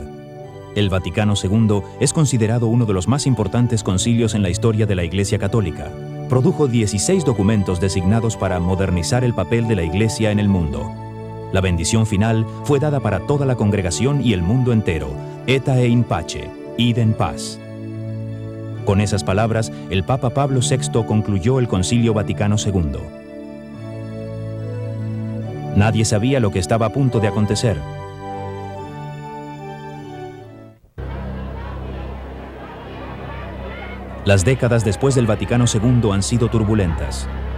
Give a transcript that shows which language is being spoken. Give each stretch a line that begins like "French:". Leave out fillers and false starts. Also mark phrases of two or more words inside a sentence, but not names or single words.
Spanish: El Vaticano II es considerado uno de los más importantes concilios en la historia de la Iglesia Católica. Produjo 16 documentos designados para modernizar el papel de la Iglesia en el mundo. La bendición final fue dada para toda la congregación y el mundo entero,
Latin: Etae in pace,
Spanish: id en paz. Con esas palabras, el Papa Pablo VI concluyó el Concilio Vaticano II. Nadie sabía lo que estaba a punto de acontecer. Las décadas después del Vaticano II han sido turbulentas.